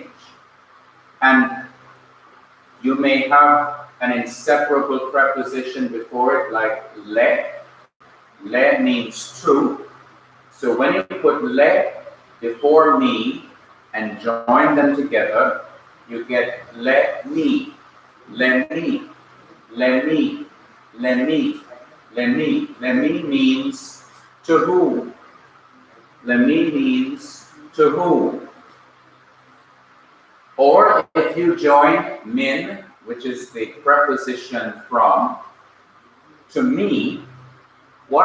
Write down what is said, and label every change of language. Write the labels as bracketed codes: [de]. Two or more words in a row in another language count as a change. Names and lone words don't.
[en] And you may have an inseparable preposition before it, like le. Le means to. So when you put le before me and join them together, you get le me, le me, le me, le me, le me. Le me means to whom. Le me means to whom. Or if you join min, which is the preposition from, to me, what